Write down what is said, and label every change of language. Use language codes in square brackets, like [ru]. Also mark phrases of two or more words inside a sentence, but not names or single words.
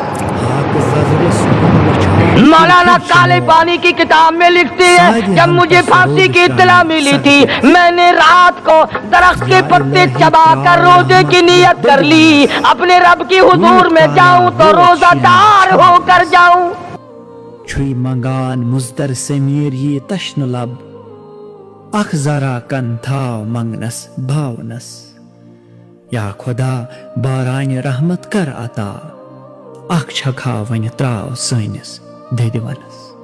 [hi] मौलाना काले पानी की किताब में लिखती है जब मुझे फांसी की इत्तला मिली थी मैंने रात को दरख्त के पत्ते चबाकर रोजे की नियत कर ली, अपने रब की हुजूर में जाऊं तो रोजादार होकर जाऊं। [ks] छुई मंगान मुजदर समीर ये तश्न लब अख जरा कन थाव मंगनस भावनस, या खुदा बारान रहमत कर अता अख छखा वन त्राव सैनिस ददिवनस।